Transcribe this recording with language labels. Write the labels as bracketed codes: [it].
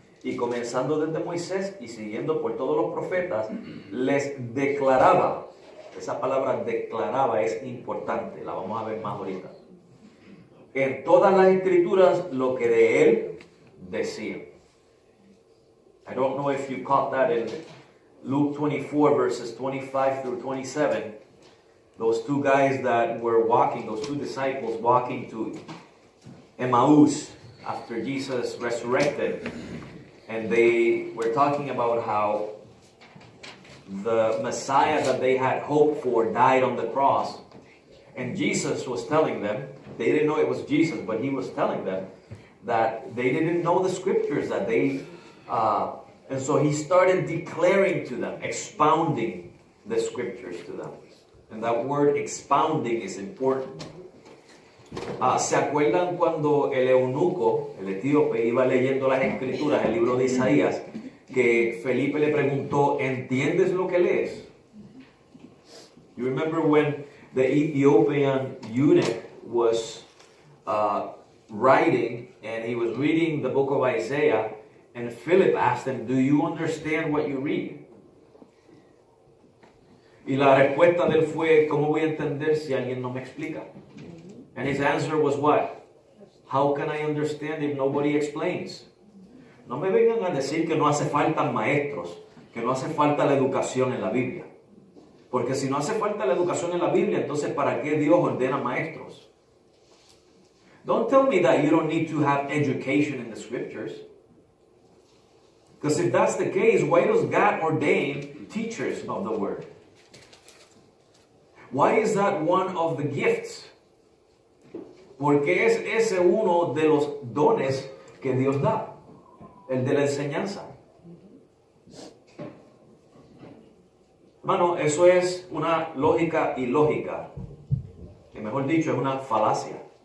[es] Y comenzando desde Moisés y siguiendo por todos los profetas, les declaraba, esa palabra declaraba es importante, la vamos a ver más ahorita, en todas las escrituras lo que de él decía. [en] I don't know if you caught that in Luke 24 verses 25 through 27. those two guys that were walking, those two disciples walking to Emmaus after Jesus resurrected, and they were talking about how the Messiah that they had hoped for died on the cross, and Jesus was telling them, they didn't know it was Jesus, but he was telling them that they didn't know the scriptures, that they and so he started declaring to them, expounding the scriptures to them. And that word expounding is important. [es] ¿Se acuerdan cuando el eunuco, el etíope, iba leyendo las escrituras, el libro de Isaías, que Felipe le preguntó, ¿entiendes lo que lees? [en] You remember when the Ethiopian eunuch was writing, and he was reading the book of Isaiah, and Philip asked him, do you understand what you read? [es] Y la respuesta de él fue, ¿cómo voy a entender si alguien no me explica? [en] And his answer was what? How can I understand if nobody explains? [es] No me vengan a decir que no hace falta maestros, que no hace falta la educación en la Biblia. Porque si no hace falta la educación en la Biblia, entonces ¿para qué Dios ordena maestros? [en] Don't tell me that you don't need to have education in the scriptures. Because if that's the case, why does God ordain teachers of the word? Why is that one of the gifts? [es] Porque es ese uno de los dones que Dios da, el de la enseñanza. Hermano, eso es una lógica ilógica. Que mejor dicho, es una falacia.